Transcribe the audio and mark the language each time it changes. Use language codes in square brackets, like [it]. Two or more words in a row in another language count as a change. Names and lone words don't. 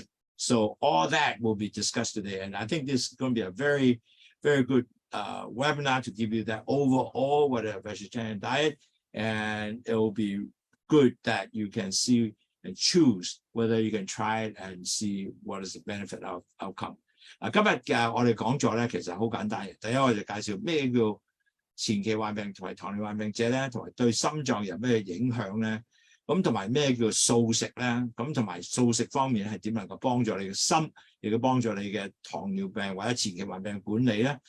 [en] So all that will be discussed today. And I think this is going to be a very, very good webinar to give you that overall what a vegetarian diet. And it will be good that you can see and choose whether you can try it and see what is the benefit of outcome. [yue] 今日我哋講座咧，其實好簡單嘅。第一，我就介紹咩叫前期患病同埋糖尿患病者咧，同埋對心臟有咩影響咧？咁同埋咩叫素食咧？咁同埋素食方面係點能夠幫助你嘅心，亦都幫助你嘅糖尿病或者前期患病管理咧？